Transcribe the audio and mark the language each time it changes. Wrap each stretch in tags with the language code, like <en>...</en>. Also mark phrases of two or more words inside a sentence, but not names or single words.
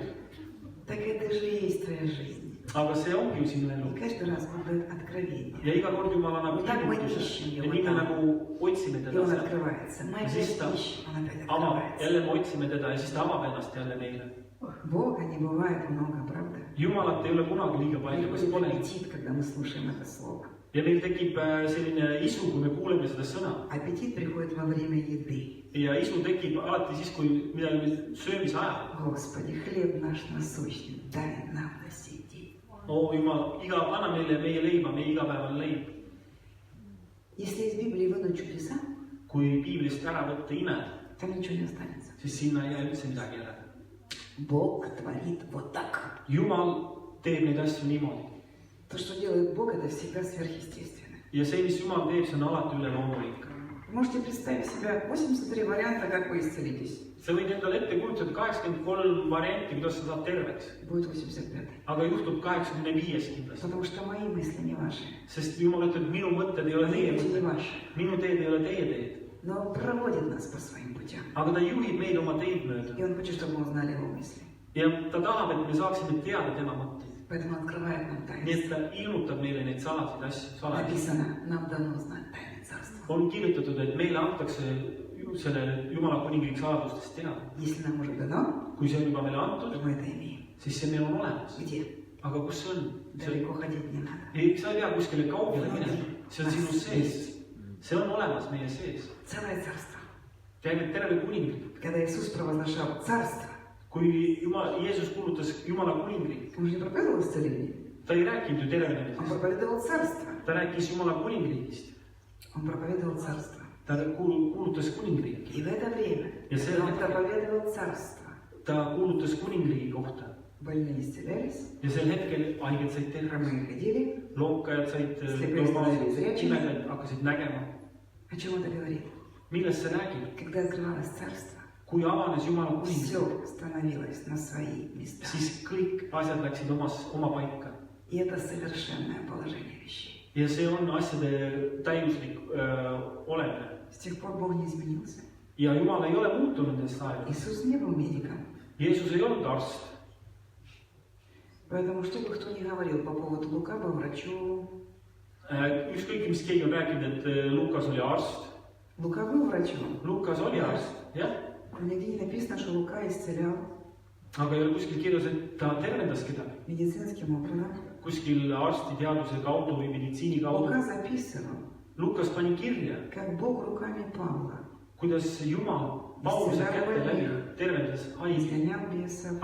<ru>так это же и есть твоя жизнь.</ru> <et>Aga see ongi ju sinu elu.</et> <ru>И каждый раз Бог дает откровение.</ru> <et>Ja iga kord Jumal annab</et> <ru>Так мы</ru> <et>ilmutuse</et> <ru>ищем</ru> <et>ja</et> <ru>его</ru> <et>nii me</et> <ru>там.</ru> <et>nagu otsime</et> <ru>И</ru> <et>teda</et> <ru>он</ru> <et>seal.</et> <ru>открывается. Мы</ru> <et>Ja siis ta</et> <ru>опять ищем, он опять</ru> <et>avab,</et> <ru>открывается.</ru> <et>jälle me otsime teda ja siis ta avab ennast jälle meile.</et> <ru>Бога не бывает много, правда?</ru> <et>Jumalat ei ole kunagi liiga palju, kas</et> <ru>Приходит</ru> <et>pole?</et> <ru>аппетит, когда мы слушаем это слово.</ru> <et>Ja meil tekib selline isu, kui me kuuleme seda sõna.</et> <ru>Аппетит приходит во время еды.</ru> <et>Ja isu tekib alati siis, kui midagi söömise ajal.</et> <ru>Господи, хлеб наш насущный, дай нам на сей день.</ru> <et>Oo Jumal, anna meile meie leiba, meie igapäevane leib.</et> <ru>Если из Библии вынуть чудеса,</ru> <et>Kui piiblist ära võtta imed,</et> <ru>там ничего не останется.</ru> <et>siis sinna ei jää üldse midagi järele.</et> <ru>Бог творит вот так.</ru> <et>Jumal teeb neid asju niimoodi.</et> <ru>То, что делает Бог, это всегда сверхъестественно.</ru> <et>Ja see, mis Jumal teeb, see on alati üleloomulik.</et> <ru>Вы можете представить себе 83 варианта, как вы исцелитесь.</ru> <et>Sa võid endale ette kujutada 83 varianti, kuidas sa saad terveks.</et> <ru>Будет 85.</ru> <et>Aga juhtub 85 kindlasti.</et> <ru>Потому что мои мысли не ваши.</ru> <et>Sest Jumal ütleb, minu mõtted ei ole</et> <ru>Мои</ru> <et>teie</et> <ru>пути не</ru> <et>mõtted.</et> <ru>ваши.</ru> <et>Minu teed ei ole teie teed.</et> <ru>Но Он проводит нас по своим путям.</ru> <et>Aga ta juhib meid oma teid mööda.</et> <ru>И Он хочет, чтобы мы узнали Его мысли.</ru> <et>Ja ta tahab, et me saaksime teada tema mõtteid.</et> <ru>Поэтому открывает нам</ru> <et>Nii</et> <ru>тайны.</ru> <et>et ta ilmutab meile neid salasid asju, salasid.</et> <ru>Написано, нам дано знать тайны Царства.</ru> <et>On kirjutatud, et meile antakse selle Jumala kuningriigi saladustest teada.</et> <ru>Если нам уже дано,</ru> <et>Kui see on juba meile</et> <ru>то</ru> <et>antud,</et> <ru>мы это имеем.</ru> <et>siis see meil on olemas.</et> <ru>Где?</ru> <et>Aga kus see on?</et> <ru>Далеко ходить не надо.</ru> <et>Sa ei pea kuskile kaugele minema. See on sinu sees. See on olemas meie sees.</et> <ru>Целое царство.</ru> <et>Terve kuningriik.</et> <ru>Когда Иисус провозглашал царство,</ru> <et>Kui Jeesus kuulutas Jumala kuningriik,</et> <ru>Он же не проповедовал исцеление.</ru> <et>ta ei rääkinud ju</et> <ru>Он</ru> <et>tervenemisest.</et> <ru>проповедовал царство.</ru> <et>Ta rääkis Jumala kuningriigist.</et> <ru>Он проповедовал царство.</ru> <et>Ta kuulutas kuningriiki.</et> <ru>И в это время</ru> <et>Ja see</et> <ru>Он</ru> <et>hetkel</et> <ru>проповедовал царство.</ru> <et>ta kuulutas kuningriigi kohta.</et> <ru>Больные исцелялись,</ru> <et>Ja sel hetkel haiged said terveks.</et> <ru>хромые ходили.</ru> <et>Lookajad said</et> <ru>Sleped становились</ru> <et>imedad hakkasid nägema.</et> <ru>О чем это говорит?</ru> <et>Millest see räägib?</et> <ru>Когда открывалось царство,</ru> <et>Kui avanes Jumala kuningriik,</et> <ru>все становилось на свои места.</ru> <et>siis kõik asjad läksid oma paika.</et> <ru>И это совершенное положение вещей.</ru> <et>Ja see on asjade täiuslik olemine.</et> <ru>С тех пор Бог не изменился.</ru> <et>Ja Jumal ei ole muutunud nendest aegadest.</et> <ru>Иисус не был медиком.</ru> <et>Jeesus ei olnud arst.</et> <ru>Поэтому, что бы кто ни говорил по поводу Лука, был врачом.</ru> <et>Ükskõik, mis keegi on rääkinud, et Lukas oli arst.</et> <ru>Лука был врачом.</ru> <et>Lukas oli arst, jah.</et> <ru>Но нигде не написано, что Лука исцелял</ru> <et>Aga ei ole kuskil kirjas, et ta tervendas kedagi.</et> <ru>медицинским образом.</ru> <et>Kuskil arstiteaduse kaudu või meditsiini kaudu.</et> <ru>Лука записывал,</ru> <et>Lukas pani kirja,</et> <ru>как Бог руками Павла</ru> <et>kuidas Jumal Pauluse kätte läbi tervendas haigi,</et> <ru>изгонял бесов.</ru>